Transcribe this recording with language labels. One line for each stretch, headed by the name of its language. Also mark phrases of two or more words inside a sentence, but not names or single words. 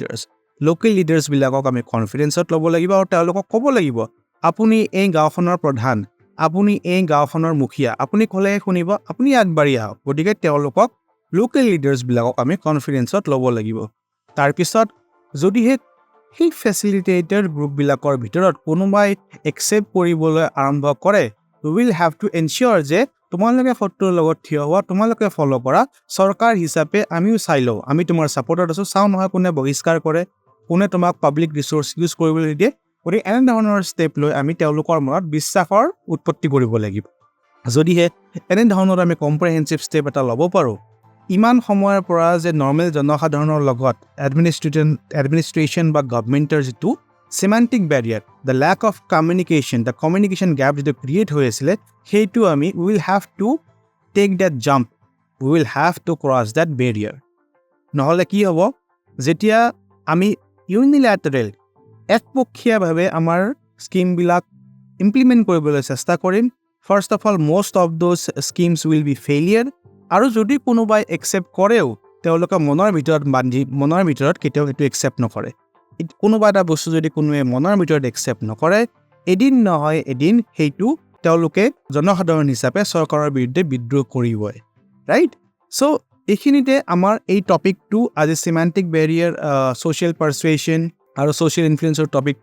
Assamese: লিডাৰ্ছবিলাকক আমি কনফিডেঞ্চত ল'ব লাগিব আৰু তেওঁলোকক ক'ব লাগিব আপুনি এই গাঁওখনৰ প্ৰধান আপুনি এই গাঁওখনৰ মুখীয়া আপুনি ক'লেহে শুনিব আপুনি আগবাঢ়ি আহক গতিকে তেওঁলোকক লোকেল লিডাৰ্ছবিলাকক আমি কনফিডেঞ্চত ল'ব লাগিব তাৰপিছত যদিহে সেই ফেচিলিটেটেড গ্ৰুপবিলাকৰ ভিতৰত কোনোবাই একচেপ্ট কৰিবলৈ আৰম্ভ কৰে
English: we will have to ensure
Assamese: যে তোমালোকে ফটোৰ লগত থিয় হোৱা তোমালোকে ফলো কৰা চৰকাৰ হিচাপে আমিও চাই লওঁ আমি তোমাৰ ছাপৰ্টত আছোঁ চাওঁ নহয় কোনে বহিষ্কাৰ কৰে কোনে তোমাক
English: public resource
Assamese: ইউজ কৰিবলৈ দিয়ে গতিকে এনেধৰণৰ ষ্টেপ লৈ আমি তেওঁলোকৰ মনত বিশ্বাসৰ উৎপত্তি কৰিব লাগিব যদিহে এনেধৰণৰ আমি
English: comprehensive step
Assamese: এটা ল'ব পাৰোঁ ইমান সময়ৰ পৰা যে নৰ্মেল জনসাধাৰণৰ লগত এডমিনিষ্ট্ৰেশ্যন বা গভৰ্ণমেণ্টৰ যিটো
English: semantic barrier, the lack of communication, the communication gap
Assamese: যেটা ক্ৰিয়েট হৈ আছিলে সেইটো আমি
English: we will have to take that jump, we will have to cross that barrier.
Assamese: নহ'লে কি হ'ব যেতিয়া আমি ইউনিলেটাৰেল একপক্ষীয়ভাৱে আমাৰ স্কিমবিলাক ইমপ্লিমেণ্ট কৰিবলৈ চেষ্টা কৰিম
English: first of all most of those schemes will be failure
Assamese: আৰু যদি কোনোবাই একচেপ্ট কৰেও তেওঁলোকে মনৰ ভিতৰত কেতিয়াও সেইটো একচেপ্ট নকৰে কোনোবা এটা বস্তু যদি কোনোৱে মনৰ ভিতৰত একচেপ্ট নকৰে এদিন নহয় এদিন সেইটো তেওঁলোকে জনসাধাৰণ হিচাপে চৰকাৰৰ বিৰুদ্ধে বিদ্ৰোহ কৰিবই ৰাইট চ' এইখিনিতে আমাৰ এই টপিকটো আজি
English: semantic barrier social persuasion
Assamese: আৰু ছ'চিয়েল ইনফ্লুৱেঞ্চৰ টপিকটো